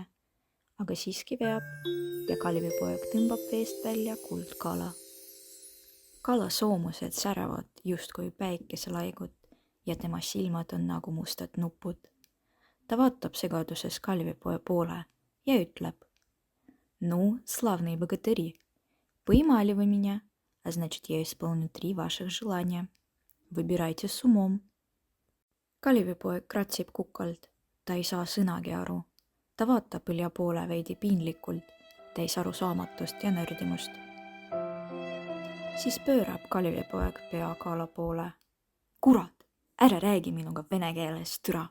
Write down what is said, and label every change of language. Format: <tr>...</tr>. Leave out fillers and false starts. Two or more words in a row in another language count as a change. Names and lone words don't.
<et>Aga siiski veab ja Kalevipoeg tõmbab veest välja kuldkala. Kala soomused särevad justkui päikeselaigud ja tema silmad on nagu mustad nupud. Ta vaatab segaduses Kalevipoe poole ja ütleb:</et> <ru>"Ну, славные богатыри, поймали вы меня, а значит, я исполню 3 ваших желания. Выбирайте с умом."</ru> <et>Kalevipoeg kratsib kukalt. Ta ei saa sõnagi aru. Ta vaatab Ilja poole veidi piinlikult, täis arusaamatust ja nördimust. Siis pöörab Kalevipoeg pea kala poole. "Kurat, ära räägi minuga vene keeles, türa!"</et>